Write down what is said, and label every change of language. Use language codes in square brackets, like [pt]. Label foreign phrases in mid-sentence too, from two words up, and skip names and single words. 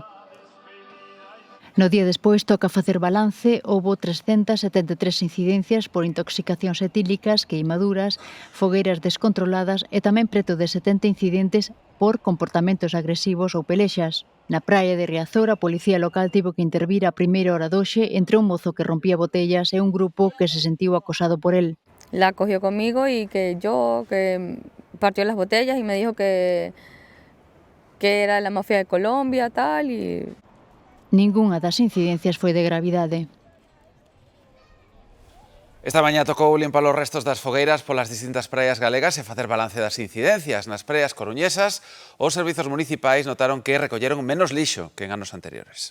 [gl] No día despois toca facer balance, houbo 373 incidencias por intoxicacións etílicas, queimaduras, fogueiras descontroladas e tamén preto de 70 incidentes por comportamentos agresivos ou pelexas. Na praia de Riazor, a policía local tivo que intervir a primeira hora doxe entre un mozo que rompía botellas e un grupo que se sentiu acosado por él. [es] La cogió conmigo y que partió las botellas y me dijo que era la mafia de Colombia, tal, y... [gl] Ningunha das incidencias foi de gravidade. Esta mañá tocou limpar os restos das fogueiras polas distintas praias galegas e facer balance das incidencias. Nas praias coruñesas, os servizos municipais notaron que recolleron menos lixo que en anos anteriores.